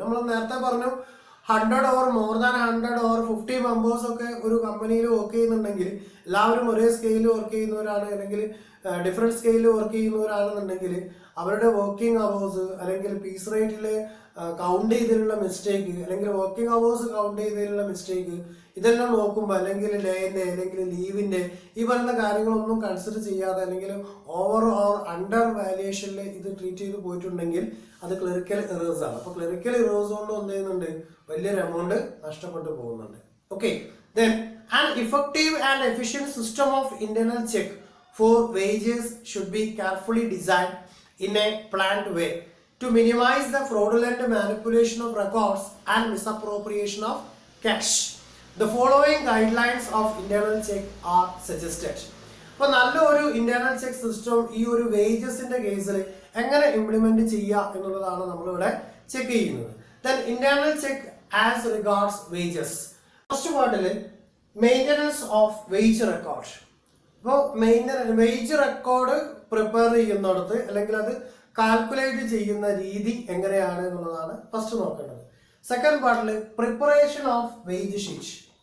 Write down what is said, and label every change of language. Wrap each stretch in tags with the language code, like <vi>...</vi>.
<ml>നമ്മൾ നേരത്തെ പറഞ്ഞു 100</ml> <en>or more than 100 or</en> <ml>50 members ഒക്കെ ഒരു കമ്പനിയിൽ വർക്ക് ചെയ്യുന്നുണ്ടെങ്കിൽ എല്ലാവരും ഒരേ സ്കെയിലിൽ വർക്ക് ചെയ്യുന്നവരാണ് അല്ലെങ്കിൽ ഡിഫറെന്റ് സ്കെയിലിൽ വർക്ക് ചെയ്യുന്നവരാണെന്നുണ്ടെങ്കിൽ അവരുടെ വർക്കിംഗ് അവേഴ്സ് അല്ലെങ്കിൽ പീസ് റേറ്റിൽ കൗണ്ട് ചെയ്തതിലുള്ള മിസ്റ്റേക്ക് അല്ലെങ്കിൽ വർക്കിംഗ് അവേഴ്സ് കൗണ്ട് ചെയ്തതിലുള്ള മിസ്റ്റേക്ക് ഇതെല്ലാം നോക്കുമ്പോൾ അല്ലെങ്കിൽ ഡേന്റെ അല്ലെങ്കിൽ ലീവിന്റെ ഈ പറയുന്ന കാര്യങ്ങളൊന്നും കൺസിഡർ ചെയ്യാതെ അല്ലെങ്കിൽ ഓവർ ഓർ അണ്ടർ വാല്യുവേഷനിൽ ഇത് ട്രീറ്റ് ചെയ്ത് പോയിട്ടുണ്ടെങ്കിൽ അത് ക്ലറിക്കൽ എറേഴ്സ് ആണ്. അപ്പൊ ക്ലറിക്കൽ എറേഴ്സ് കൊണ്ട് എന്ത് ചെയ്യുന്നുണ്ട്? വലിയൊരു എമൗണ്ട് നഷ്ടപ്പെട്ടു പോകുന്നുണ്ട്.</ml> <en>Okay, then an effective and efficient system of internal check for wages should be carefully designed in a planned way to minimize the fraudulent manipulation of records and misappropriation of cash. The following guidelines of internal check are suggested.</en> <ml>അപ്പോൾ നല്ലൊരു internal check system ഈ ഒരു വേജസിന്റെ കേസിൽ എങ്ങനെ implement ചെയ്യുക എന്നുള്ളതാണ് നമ്മളിവിടെ check ചെയ്യുന്നത്.</ml> <en>Then internal check as regards wages. First പാർട്ടിൽ maintenance of wage record.</en> <ml>അപ്പോൾ വേജ് റെക്കോർഡ് പ്രിപ്പയർ ചെയ്യുന്നിടത്ത് അല്ലെങ്കിൽ അത് കാൽക്കുലേറ്റ് ചെയ്യുന്ന രീതി എങ്ങനെയാണ് എന്നുള്ളതാണ് ഫസ്റ്റ് നോക്കേണ്ടത്.</ml> <en>Second പാർട്ടിൽ preparation of wage sheet.</en>